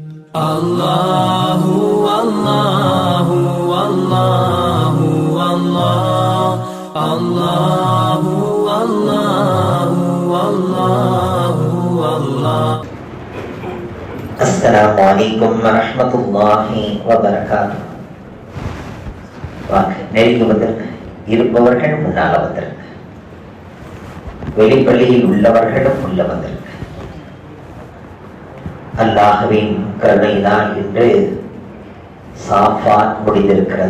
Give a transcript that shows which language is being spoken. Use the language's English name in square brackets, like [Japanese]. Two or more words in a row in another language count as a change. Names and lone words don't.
[Arabic] الله الله الله الله الله الله الله الله. السلام عليكم ورحمة الله وبركاته. [Tamil] நெருங்கி வந்திருக்க இருப்பவர்கள் முன்னால வந்திருக்க, வெளிப்பள்ளியில் உள்ளவர்களும் உள்ள வந்திருக்க. அல்லாஹ்வின் கருணைதான் இன்று சாஃபாத் முடிந்திருக்கிறது.